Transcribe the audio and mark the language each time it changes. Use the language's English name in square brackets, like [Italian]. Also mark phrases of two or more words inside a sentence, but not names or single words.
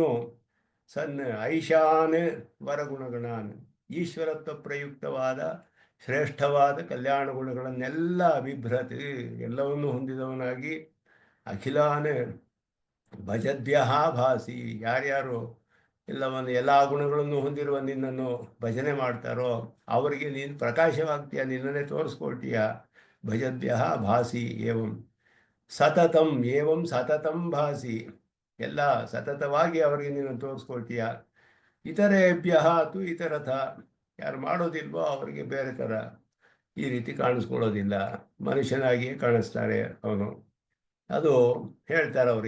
[Sanskrit] ಸನ್ ಐಶಾನ್ ವರಗುಣಗಣಾನ್, [Kannada] ಈಶ್ವರತ್ವ ಪ್ರಯುಕ್ತವಾದ ಶ್ರೇಷ್ಠವಾದ ಕಲ್ಯಾಣ ಗುಣಗಳನ್ನೆಲ್ಲ ಬಿಭ್ರತಿ, ಎಲ್ಲವನ್ನು ಹೊಂದಿದವನಾಗಿ. [Sanskrit] ಅಖಿಲಾನ್ ಭಜದ್ಭ್ಯ ಭಾಸಿ, [Kannada] ಯಾರ್ಯಾರು ಎಲ್ಲ ಗುಣಗಳನ್ನು ಹೊಂದಿರುವ ನಿನ್ನನ್ನು ಭಜನೆ ಮಾಡ್ತಾರೋ ಅವರಿಗೆ ನೀನು ಪ್ರಕಾಶವಾಗ್ತೀಯ, ನಿನ್ನನ್ನೇ ತೋರಿಸ್ಕೊಳ್ತೀಯ. [Sanskrit] ಭಜದ್ಭ್ಯ ಭಾಸಿ ಏವಂ ಸತತಂ, ಏವಂ ಸತತಂ ಭಾಸಿ, [Kannada] ಎಲ್ಲ ಸತತವಾಗಿ ಅವರಿಗೆ ನೀನು ತೋರಿಸ್ಕೊಳ್ತೀಯ. [Sanskrit] ಇತರೇಭ್ಯ ತು ಇತರಥ, [Kannada] ಯಾರು ಮಾಡೋದಿಲ್ವೋ ಅವರಿಗೆ ಬೇರೆ ಥರ ಈ ರೀತಿ ಕಾಣಿಸ್ಕೊಳ್ಳೋದಿಲ್ಲ, ಮನುಷ್ಯನಾಗಿಯೇ ಕಾಣಿಸ್ತಾರೆ ಅವನು. ಅದು ಹೇಳ್ತಾರೆ ಅವರು.